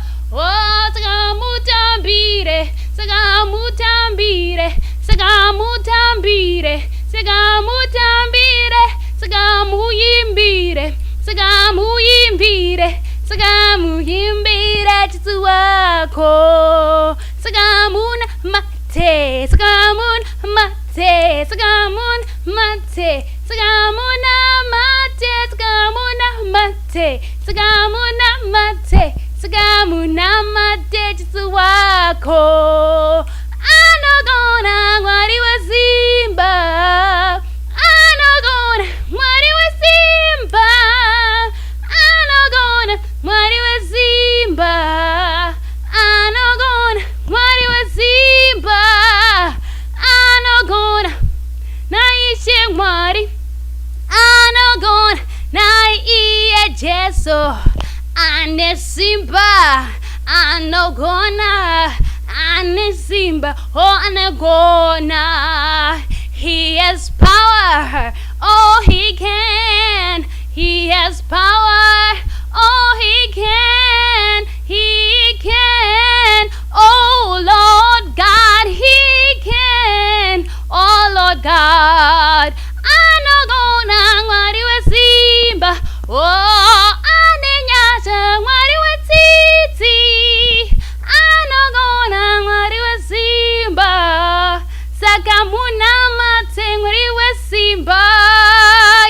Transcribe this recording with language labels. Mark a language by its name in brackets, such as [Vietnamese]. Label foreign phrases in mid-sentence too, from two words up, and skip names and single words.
[Shona] oh sagamutambire sagamutambire sagamutambire sagamutambire sagamuyimbire sagamuyimbire sagamuyimbire chitu wako sagamuna mate sagamuna mate sagamuna mate sagamuna mate sagamuna mate sagamuna mate sagamuna mate chitu wako anogona mwari we Simba anogona mwari we Simba anogona mwari we Simba anogona mwari we Simba anogona naishe mwari anogona naiye Jesu ane Simba anogona ane Simba oh anogona. [English] He has power, oh he can. He has power, oh he can. He can, oh Lord God, he can. Oh Lord God, [Shona] anogona mwari we Simba. Oh anenyasha mwari we titi. Anogona mwari we Simba. Sagamuna mate mwari we Simba.